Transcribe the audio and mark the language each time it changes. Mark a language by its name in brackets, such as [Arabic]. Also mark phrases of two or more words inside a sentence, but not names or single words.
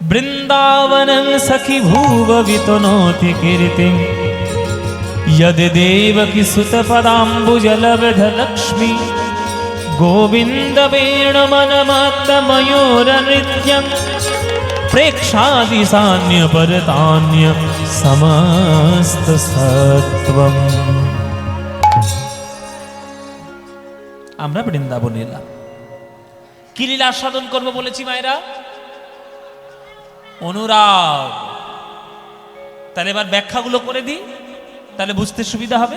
[Sanskrit] वृन्दावनं सखि भुव वितनोति कीर्तिं यद देवकी सुत पदाम्बुजलब्ध लक्ष्मी गोविंद वेण मनमत्त मयूर नृत्यं प्रेक्षादि सान्य परतान्य समस्त सत्वम। [Bangla] আমরা বৃন্দাবনে এলাম, কি লীলা সাধন করবো বলেছি মায়েরা? অনুরাগ। তাহলে এবার ব্যাখ্যাগুলো করে দিই, তাহলে বুঝতে সুবিধা হবে।